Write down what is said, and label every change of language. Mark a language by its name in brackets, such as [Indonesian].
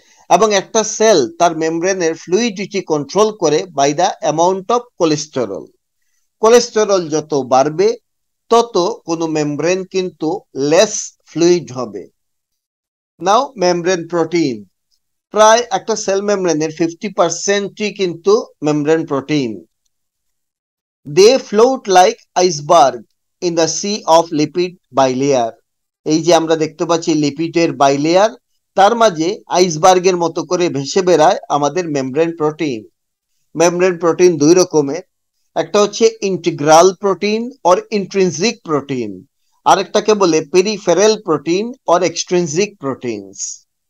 [Bangla] এবং একটা সেল তার মেমব্রেনের ফ্লুইডিটি কন্ট্রোল করে [English] By the amount of cholesterol. [Bangla] Cholesterol যত বাড়বে তত কোনো মেমব্রেন কিন্তু লেস ফ্লুইড হবে। নাও মেমব্রেন প্রোটিন। প্রায় একটা সেল মেমব্রেনের 50%ই কিন্তু membrane protein. [English] They float like iceberg in the sea of lipid bilayer. [Bangla] এই যে আমরা দেখতে পাচ্ছি লিপিডের বাইলেয়ার, তার মাঝে আইসবার্গের মতো করে ভেসে বেড়ায় আমাদের মেমব্রেন প্রোটিন। মেমব্রেন প্রোটিন দুই রকমের, একটা হচ্ছে integral protein or intrinsic protein, আরেকটাকে বলে peripheral protein or extrinsic proteins.